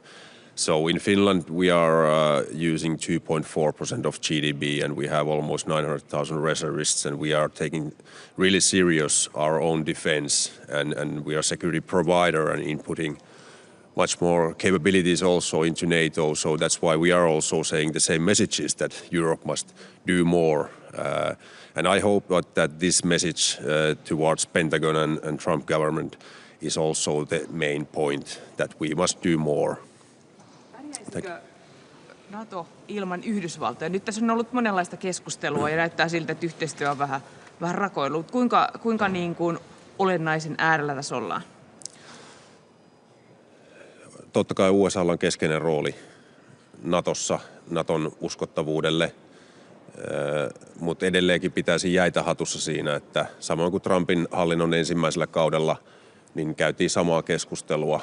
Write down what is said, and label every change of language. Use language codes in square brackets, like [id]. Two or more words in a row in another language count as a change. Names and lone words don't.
[en] So in Finland, we are using 2.4% of GDP, and we have almost 900,000 reservists, and we are taking really serious our own defense, and we are a security provider and inputting much more capabilities also into NATO. So that's why we are also saying the same messages that Europe must do more. And I hope that this message towards Pentagon and Trump government is also the main point, that we must do more. [fi] Pärjäisikö NATO ilman Yhdysvaltoja? Nyt tässä on ollut monenlaista keskustelua ja näyttää siltä, että yhteistyö on vähän rakoillut. Kuinka niin kuin olennaisen äärellä tässä ollaan? Totta kai USA:lla on keskeinen rooli Natossa, Naton uskottavuudelle, mutta edelleenkin pitäisi jäitä hatussa siinä, että samoin kuin Trumpin hallinnon ensimmäisellä kaudella, niin käytiin samaa keskustelua.